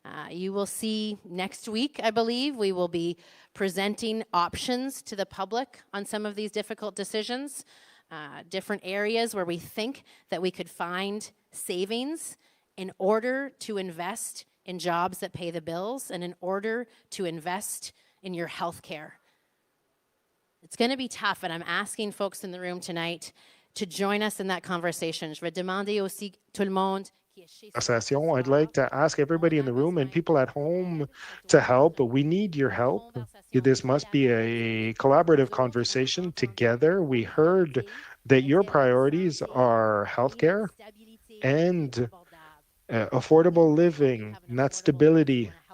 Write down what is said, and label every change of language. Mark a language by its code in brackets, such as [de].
[en] You will see next week, I believe, we will be presenting options to the public on some of these difficult decisions, different areas where we think that we could find savings in order to invest in jobs that pay the bills and in order to invest in your health care. It's going to be tough, and I'm asking folks in the room tonight to join us in that conversation. [fr] Je vais demander aussi tout le monde. [en] I'd like to ask everybody in the room and people at home to help, but we need your help. This must be a collaborative conversation together. We heard that your priorities are healthcare and affordable living, not stability.